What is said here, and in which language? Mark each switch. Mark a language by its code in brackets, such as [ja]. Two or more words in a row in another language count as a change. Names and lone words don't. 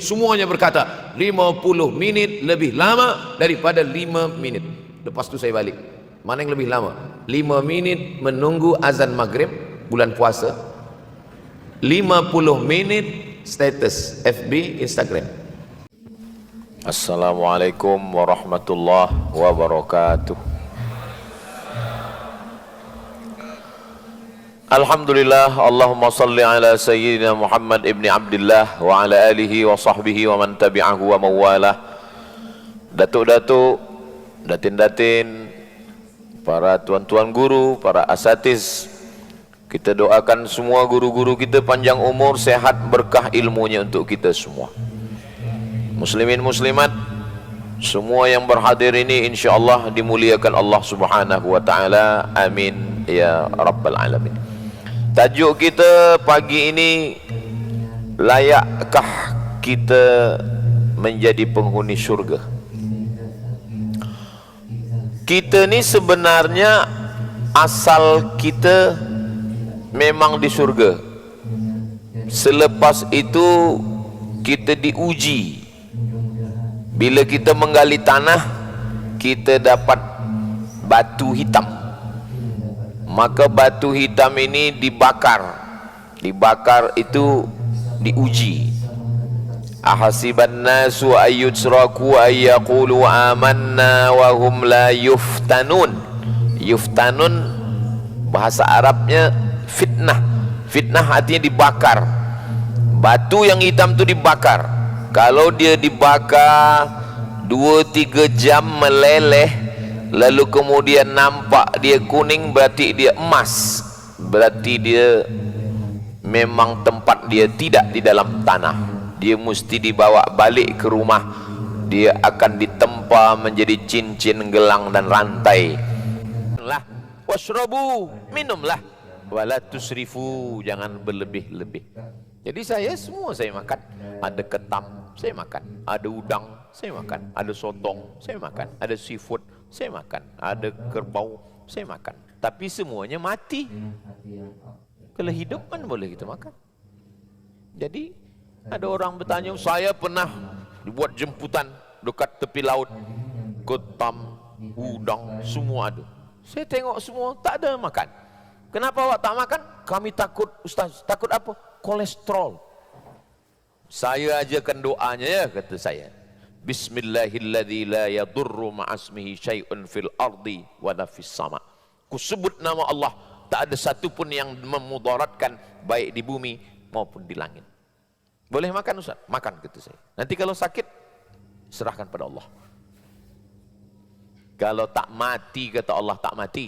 [ms] Semuanya berkata 50 menit lebih lama daripada 5 minit. Lepas tu saya balik Mana yang lebih lama? 5 menit menunggu azan maghrib bulan puasa, 50 menit status FB, Instagram. [ar] السلام عليكم ورحمة الله وبركاته. الحمد لله، اللهم صل على سيدنا محمد ابن عبد الله وعلى آله وصحبه ومن تبعه ووالاه. [ms] Datuk-datuk, datin-datin, para tuan-tuan guru, para asatiz, kita doakan semua guru-guru kita panjang umur, sehat, berkah ilmunya untuk kita semua. Muslimin muslimat, semua yang berhadir ini insyaallah dimuliakan [ar] الله سبحانه وتعالى. آمين يا رب العالمين. [ms] Tajuk kita pagi ini, layakkah kita menjadi penghuni syurga? Kita ni sebenarnya asal kita memang di syurga. Selepas itu kita diuji. Bila kita menggali tanah, kita dapat batu hitam. Maka batu hitam ini dibakar. Dibakar itu diuji. [ar] أحسب الناس أن يتركوا أن يقولوا آمنا وهم لا يفتنون. [ms] Yuftanun bahasa Arabnya fitnah. Fitnah artinya dibakar. Batu yang hitam itu dibakar. Kalau dia dibakar 2-3 jam meleleh, lalu kemudian nampak dia kuning, berarti dia emas, berarti dia memang tempat dia tidak di dalam tanah. Dia mesti dibawa balik ke rumah. Dia akan ditempa menjadi cincin, gelang dan rantai. Lah, washrabu, minumlah, [ar] ولا تسرفوا, [ms] jangan berlebih-lebih. Jadi semua saya makan. Ada ketam, saya makan. Ada udang, saya makan. Ada sotong, saya makan. Ada seafood, saya makan. Ada kerbau, saya makan. Tapi semuanya mati. Kalau hidup kan boleh kita makan. Jadi ada orang bertanya, saya pernah dibuat jemputan dekat tepi laut, ketam, udang, semua ada. Saya tengok semua tak ada makan. Kenapa awak tak makan? Kami takut, Ustaz. Takut apa? Kolesterol. Saya ajakan doanya ya, kata saya. [ar] بسم الله الذي لا يضر مع اسمه شيء في الأرض ولا في السماء. [ms] Ku sebut nama Allah, tak ada satu pun yang memudaratkan baik di bumi maupun di langit. Boleh makan Ustaz? Makan, kata saya. Nanti kalau sakit, serahkan pada Allah. Kalau tak mati, kata Allah, tak mati.